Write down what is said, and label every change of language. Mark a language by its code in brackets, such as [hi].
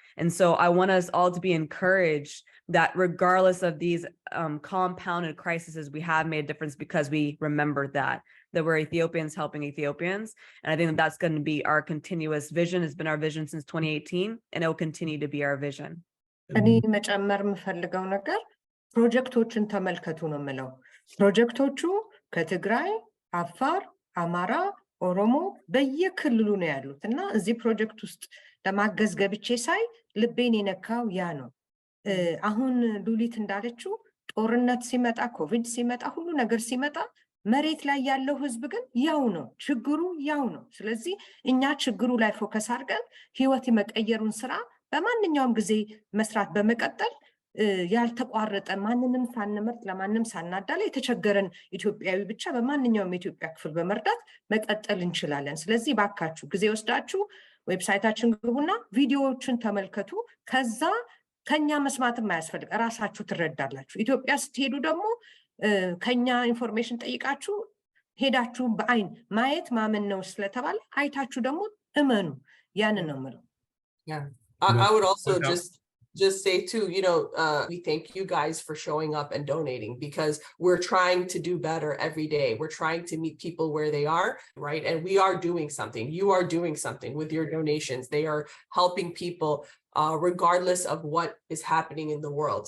[en] And so I want us all to be encouraged that regardless of these compounded crises, we have made a difference because we remembered that we're Ethiopians helping Ethiopians. And I think that's going to be our continuous vision. It's been our vision since 2018, and it will continue to be our vision. [am] እኔ መጨመር የምፈልገው ነገር ፕሮጀክቶችን ተመልከቱ ነው የምለው። ፕሮጀክቶቹ ከትግራይ፣ አፋር፣ አማራ፣ ኦሮሞ በየክልሉ ነው ያሉት እና እዚህ ፕሮጀክት ውስጥ ለማገዝ ገብቼ ሳይ ልቤን የነካው ያ ነው። አሁን ሉሊት እንዳለችው ጦርነት ሲመጣ፣ ኮቪድ ሲመጣ፣ ሁሉ ነገር ሲመጣ መሬት ላይ ያለው ህዝብ ግን ያው ነው፣ ችግሩ ያው ነው። ስለዚህ እኛ ችግሩ ላይ ፎከስ አድርገን ህይወት የመቀየሩን ስራ በማንኛውም ጊዜ መስራት በመቀጠል ያልተቋረጠ ማንንም ሳንመርጥ ለማንም ሳናዳላ የተቸገረን ኢትዮጵያዊ ብቻ በማንኛውም የኢትዮጵያ ክፍል በመርዳት መቀጠል እንችላለን። ስለዚህ ባካችሁ ጊዜ ወስዳችሁ ዌብሳይታችን ግቡና ቪዲዮዎችን ተመልከቱ። ከዛ ከኛ መስማትም አያስፈልግ፣ ራሳችሁ ትረዳላችሁ። ኢትዮጵያ ስትሄዱ ደግሞ ከኛ ኢንፎርሜሽን ጠይቃችሁ ሄዳችሁ በአይን ማየት ማመን ነው ስለተባለ አይታችሁ ደግሞ እመኑ። ያንን ነው የምለው። [en] I would also just say too, we thank you guys for showing up and donating, because we're trying to do better every day. We're trying to meet people where they are, right? And we are doing something. You are doing something with your donations. They are helping people regardless of what is happening in the world.